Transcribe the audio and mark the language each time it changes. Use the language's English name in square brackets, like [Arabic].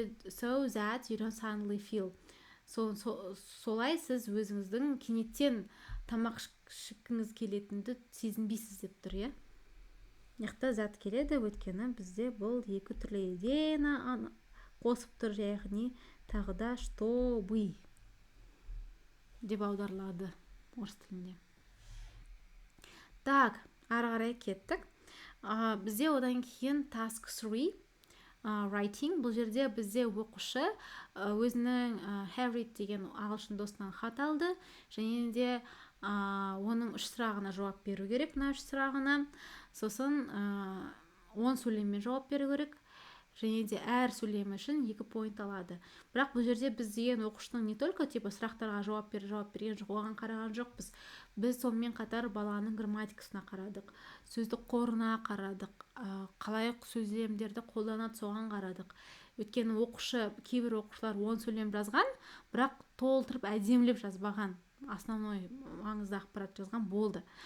[English] So that you don't suddenly feel. [Kazakh] Солай сіз өзіңіздің кенеттен тамақ ішкіңіз келетінді сезінбейсіз деп тұр, Яқта зат келеді, өйткені бізде бұл екі түрлі идеяны қосып тұр, яғни тағы да чтобы деп аударылады орыс тілінде. Так, ары қарай кеттік. Бізде одан кейін task 3, writing. Бұл жерде бізде оқушы өзінің Harriet деген ағылшын досынан хат алды, және де оның 3 сұрағына жауап беру керек, мына 3 сұрағына. Сосын 10 сөйлеммен жауап беру керек. Және де әр сөйлем үшін 2 point алады. Бірақ бұл жерде біз деген оқушының [Russian] не только [Kazakh] сұрақтарға жауап берген жоқ, оған қараған жоқпыз. Біз сонымен қатар баланың грамматикасына қарадық, сөздік қорына қарадық, қалай сөйлемдерді қолданады соған қарадық. Өйткені кейбір оқушылар 10 сөйлем жазған, бірақ толтырып әдемілеп жазбаған, основной маңызды ақпарат жазған болды.